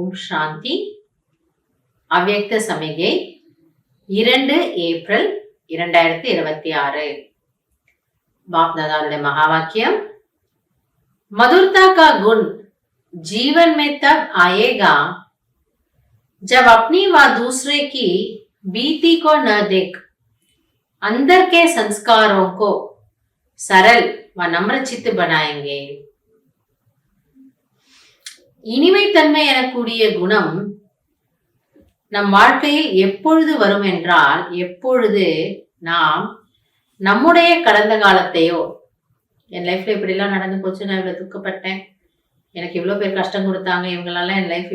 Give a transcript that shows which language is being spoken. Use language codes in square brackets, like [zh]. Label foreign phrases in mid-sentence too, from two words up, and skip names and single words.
[ta] சாந்தி. அவ்யக்த சமிகை 2 ஏப்ரல் 2026. [hi] बाप दादा महावाक्यम, मधुरता का गुण जीवन में तब आएगा जब अपनी व दूसरे की बीती को न देख अंदर के संस्कारों को सरल व नम्र चित्त बनाएंगे. [ta] இனிமை தன்மை எனக்கூடிய குணம் நம் வாழ்க்கையில் எப்பொழுது வரும் என்றால், எப்பொழுது நாம் நம்முடைய கடந்த காலத்தையோ, என் லைஃப்ல இப்படிலாம் நடந்து போச்சு, நான் இவ்வளவு துக்கப்பட்டேன், எனக்கு இவ்வளவு பேர் கஷ்டம் கொடுத்தாங்க, இவங்களெல்லாம் என் லைஃப்